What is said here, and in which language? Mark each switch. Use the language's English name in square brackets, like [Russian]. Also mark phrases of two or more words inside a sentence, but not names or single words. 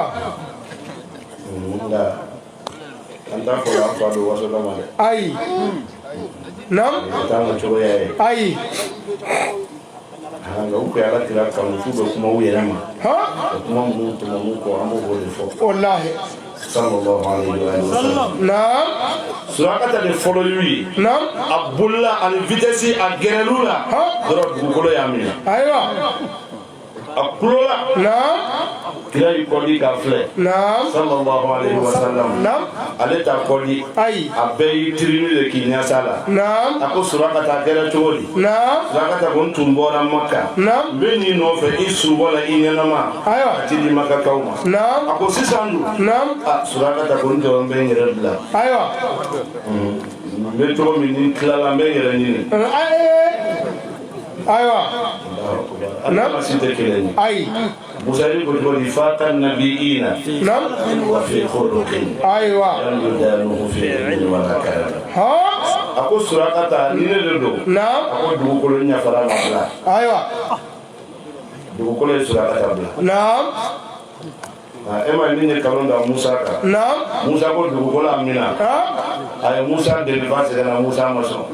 [Bambara] Nka an t'a fɔ an fa don waso dɔ ma dɛ. Ayi. Naam. O t'an ka cogoya ye. Ayi. Nka u ko Ala kira kanu f'u bɛ kuma u yɛrɛ ma. O kuma minnu tɛmɛ mun kɔ an b'o de fɔ. Wallahi. [Arabic] صلى الله عليه وسلم. [Bambara] Naam. Surakata de fɔlɔ y'u ye. Naam. A bolila ani vitesse a gɛrɛl'u la. Yɔrɔ dugukolo y'a minɛ. Ayiwa. A kulo la. Naam. Kira y'i kɔdi ka filɛ. Naam. [Arabic] صلى الله عليه وسلم. [Bambara] Naam. Ale t'a kɔdi. Ayi. A bɛɛ y'i tirini de k'i ɲɛsa la. Naam. A ko Surakata kɛra cogo di? Naam. Surakata ko n tun bɔra Maka. Naam. N bɛ n'i nɔfɛ i subɔ la i ɲɛnama. Ayiwa. A ti di Makakaw ma. Naam. A ko sisan dun. Naam. Surakata ko n jɔ n bɛ n yɛrɛ bila. Ayiwa. N bɛ cogo min ni n tilala n bɛ n yɛrɛ ɲini. Ayiwa. Naam. Si tɛ kelen ye. Ayi. Musali ko cogo di fata nabiina. Naam. [Arabic] وفي خلق. [Bambara] Ayiwa. [Arabic] لم يدانه في علم ولا كلام. [Bambara] Ha? A ko Surakata ni ne de don. Naam. A ko dugukolo ɲɛfara ma bila. Ayiwa. Dugukolo ye Surakata bila. Naam. E ma ni ye kalon da Musa kan. Naam. Musa ko dugukolo a minɛ. A ye Musa deli fa sɛgɛnna Musa ma sɔn.